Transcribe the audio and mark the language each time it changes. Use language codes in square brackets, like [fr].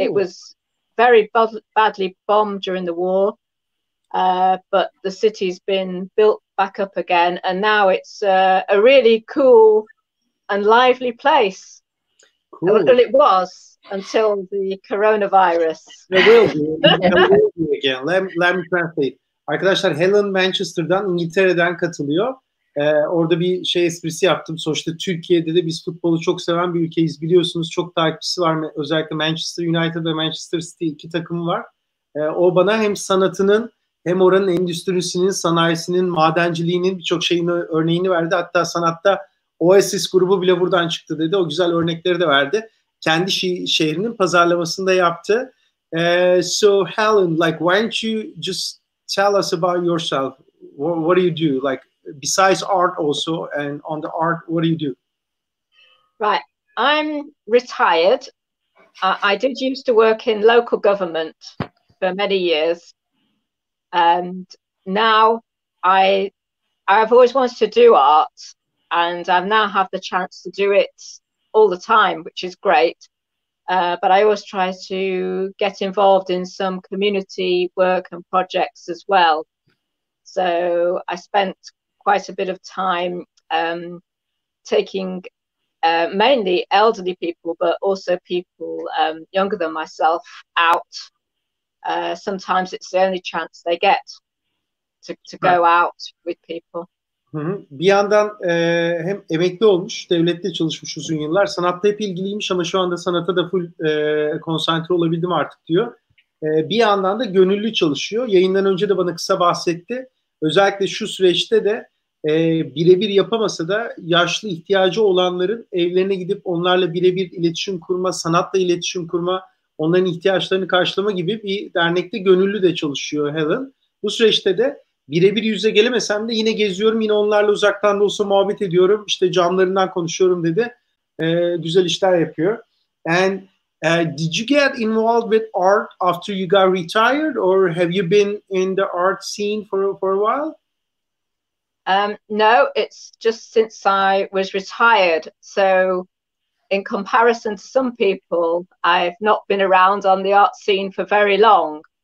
[en] It was very badly bombed during the war, but the city's been built back up again, and now it's a really cool and lively place. Cool. Well, it was until the coronavirus. It will be again. Let me translate. [tr] Arkadaşlar Helen Manchester'dan, İngiltere'den katılıyor. Orada bir esprisi yaptım. Sonuçta Türkiye'de de biz futbolu çok seven bir ülkeyiz. Biliyorsunuz çok takipçisi var. Özellikle Manchester United ve Manchester City iki takımı var. O bana hem sanatının hem oranın endüstrisinin, sanayisinin, madenciliğinin birçok şeyin örneğini verdi. Hatta sanatta Oasis grubu bile buradan çıktı dedi. O güzel örnekleri de verdi. Kendi şehrinin pazarlamasını da yaptı. [en] So Helen, like why don't you just tell us about yourself? What do you do? Like besides art also, and on the art, what do you do? Right. I'm retired. I did used to work in local government for many years. And now I've always wanted to do art, and I now have the chance to do it all the time, which is great. But I always try to get involved in some community work and projects as well. So I spent quite a bit of time taking mainly elderly people, but also people younger than myself out. Sometimes it's the only chance they get to go out with people. [tr] Bir yandan hem emekli olmuş, devlette çalışmış uzun yıllar. Sanatta hep ilgiliymiş ama şu anda sanata da full konsantre olabildim artık diyor. Bir yandan da gönüllü çalışıyor. Yayından önce de bana kısa bahsetti. Özellikle şu süreçte de birebir yapamasa da yaşlı ihtiyacı olanların evlerine gidip onlarla birebir iletişim kurma, sanatla iletişim kurma, onların ihtiyaçlarını karşılama gibi bir dernekte gönüllü de çalışıyor Helen. Bu süreçte de birebir yüze gelemesem de yine geziyorum, yine onlarla uzaktan da olsa muhabbet ediyorum, işte camlarından konuşuyorum dedi. Güzel işler yapıyor. [en] And did you get involved with art after you got retired, or have you been in the art scene for a while? No, it's just since I was retired. So in comparison to some people, I've not been around on the art scene for very long.